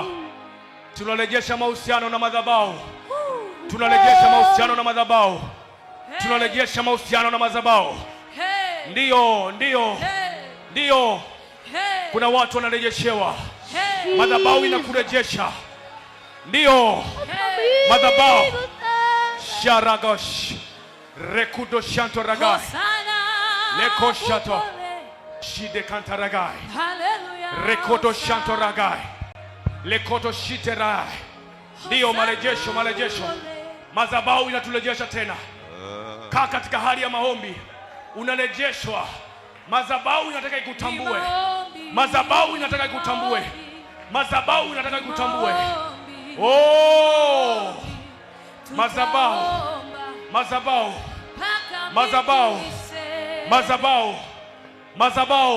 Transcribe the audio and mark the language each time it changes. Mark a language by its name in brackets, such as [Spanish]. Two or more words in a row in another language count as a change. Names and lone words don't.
[Swahili] Tunarejesha mahusiano na madhabahu. Tunarejesha mahusiano na madhabahu. Tunarejesha mahusiano na madhabahu. Ndio. Kuna watu wanarejeshewa. Madhabahu inakurejesha. Ndio. Madhabahu. Sharagosh. Rekudo shanto ragai. Leko shato. Shide kanta ragai. Rekodo shanto ragai. Lekodo shite ragai. Ndio marejesho. Madhabahu inaturejesha tena. Kaa katika hali ya maombi. Unarejeshwa. Madhabahu inataka ikutambue. Madhabahu inataka ikutambue. Madhabahu inataka ikutambue. Oh! Madhabahu.